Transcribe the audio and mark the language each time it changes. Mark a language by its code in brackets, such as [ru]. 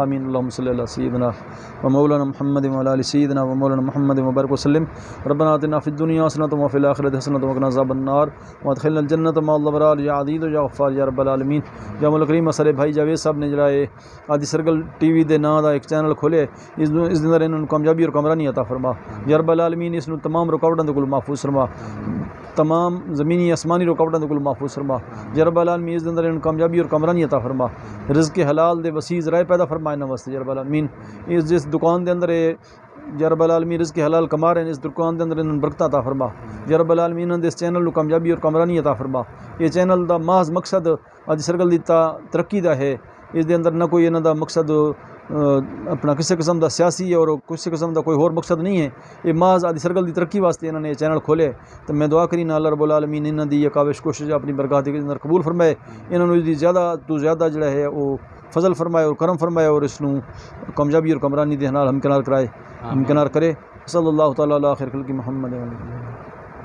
[ar] آمین اللهم صل على سيدنا ومولانا محمد وعلى ال سيدنا ومولانا محمد وبارك وسلم. ربنا آتنا في الدنيا حسنة وفي الآخرة حسنة وقنا عذاب النار وادخلنا الجنة مع الأبرار يا عزيز يا غفار یا رب العالمین. [pa] یا مولا کریم سارے بھائی جاوید صاحب نے جڑا ہے آدی سرگل ٹی وی دے نام دا ایک چینل کھولے اس دے اندر انہاں نوں کامیابی اور کامرانی عطا فرما یا رب العالمین. اس نوں تمام رکاوٹاں دے کول محفوظ فرما, تمام زمینی آسمانی رکاوٹاں دے کول محفوظ فرما یا رب العالمین. اس دے اندر انہاں کامیابی اور کامرانی عطا فرما, رزق حلال دے وسیع ذرائع پیدا فرما انہاں واسطے یا رب العالمین. اس جس دکان دے اندر یا رب العالمین رزق حلال کما رہے ہیں اس دکان دے اندر انہاں برکت عطا فرما یا رب العالمین. انہاں دے اس چینل نوں کامیابی اور کامرانی عطا فرما. یہ چینل دا محض مقصد اج سرگل دی ترقی دا ہے, اس دے اندر نہ کوئی انہاں دا مقصد اپنا کسی قسم دا سیاسی اور کسی قسم دا کوئی اور مقصد نہیں ہے. یہ محض آدی سرگل دی ترقی واسطے انہوں نے یہ چینل کھولے. تو میں دعا کری نا اللہ رب العالمین انہوں دی یہ کاوش کوشش اپنی برکات کے اندر قبول فرمائے, انہوں نے زیادہ تو زیادہ جڑا ہے وہ فضل فرمائے اور کرم فرمائے اور اس نوں کامیابی اور کمرانی دے نال ہمکنار کرائے, ہمکنار کرے. [ar] صلی اللہ تعالیٰ علیہ خیر خلق محمد.